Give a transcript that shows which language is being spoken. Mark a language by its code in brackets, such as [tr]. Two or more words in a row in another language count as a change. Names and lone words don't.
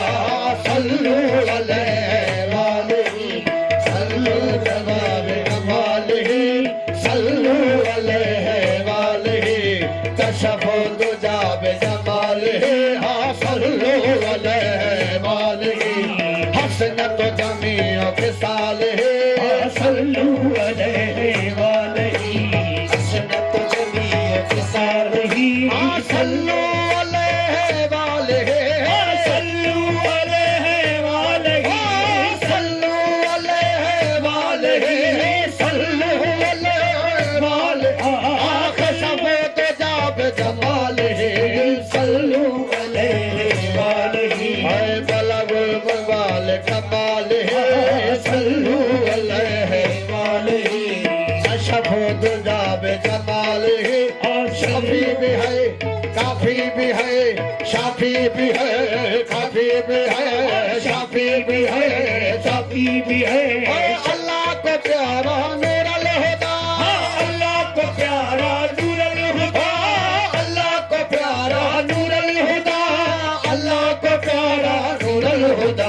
[ar] صلوا عليه وآله، صلوا جمال كماله، صلوا عليه وآله، كشف الدجى بجماله. हाँ صلوا عليه وآله، حسنت جميع خصاله، صلوا عليه وآله، حسنت جميع خصاله. हाँ صلوا عليه وآله، صلوا عليه وآله، صلوا عليه وآله، صلوا عليه وآله. كشف الدجى بجماله، صلوا عليه وآله، بلغ العلى بكماله، صلوا عليه وآله، كشف الدجى بجماله. [ur] شافی بھی ہے، کافی بھی ہے، شافی بھی ہے، کافی بھی ہے، شافی بھی ہے، شافی بھی ہے. اللہ کو پیارا نور الہدیٰ، اللہ کو پیارا نور الہدیٰ، اللہ کو پیارا نور الہدیٰ، اللہ کو پیارا نور الہدیٰ.